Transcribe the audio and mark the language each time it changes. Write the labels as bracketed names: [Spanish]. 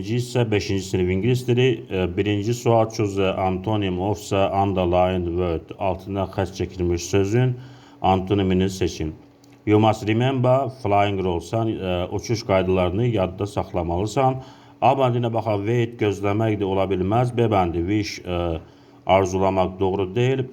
[Azerbaijani] hissə 5-ci sinif ingilis dili. Birinci sual [English] choose antonym of the underlined word. [Azerbaijani] Altından xətt çəkilmiş sözün antonimini seçin. [English] You must remember flying rules. [Azerbaijani] Sən uçuş qaydalarını yadda saxlamalısan. A bəndinə baxaq, wait gözləmək də ola bilməz. B bəndi wish arzulamaq doğru deyil.